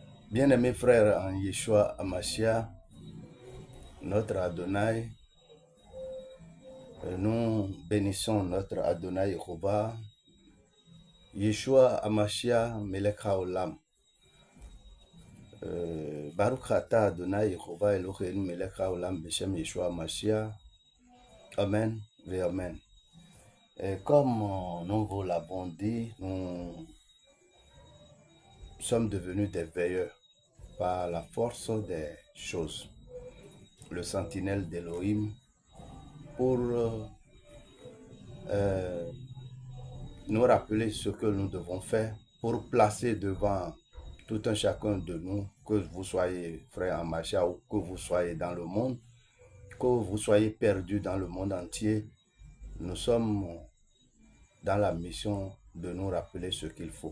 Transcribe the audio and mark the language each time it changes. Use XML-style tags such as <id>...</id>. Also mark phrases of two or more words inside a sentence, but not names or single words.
<fr>Bien-aimés frères en Yeshua Amashia, notre Adonai, nous bénissons notre Adonai Yehovah, Yeshua Amashia</fr> <he>מלך העולם. ברוך אתה אדני יהוה אלוהינו מלך העולם בשם ישוע המשיח.</he> <fr>Amen et Amen. Et comme nous vous l'avons dit, nous sommes devenus des veilleurs par la force des choses. Le sentinelle d'Elohim pour nous rappeler ce que nous devons faire pour placer devant tout un chacun de nous, que vous soyez frères en Machia ou que vous soyez dans le monde, que vous soyez perdus dans le monde entier, nous sommes dans la mission de nous rappeler ce qu'il faut.</fr>